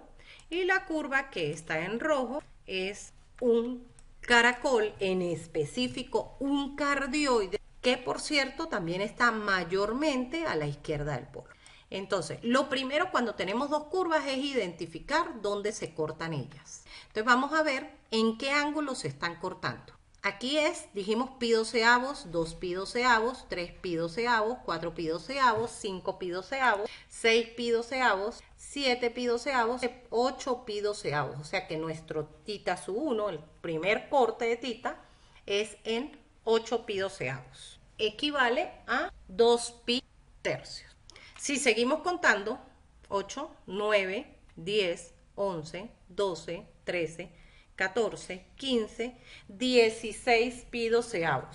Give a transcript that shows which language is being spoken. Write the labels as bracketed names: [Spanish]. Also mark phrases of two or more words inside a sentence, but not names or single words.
[Spanish] Y la curva que está en rojo es un caracol, en específico un cardioide, que por cierto también está mayormente a la izquierda del polo. Entonces, lo primero cuando tenemos dos curvas es identificar dónde se cortan ellas. Entonces vamos a ver en qué ángulo se están cortando. Aquí dijimos pi doceavos, 2 pi doceavos, 3 pi doceavos, 4 pi doceavos, 5 pi doceavos, 6 pi doceavos, 7 pi doceavos, 8 pi doceavos. O sea que nuestro tita sub 1, el primer corte de tita, es en 8 pi doceavos. Equivale a 2 pi tercios. Si seguimos contando, 8, 9, 10, 11, 12, 13, 14, 15, 16 pi doceavos.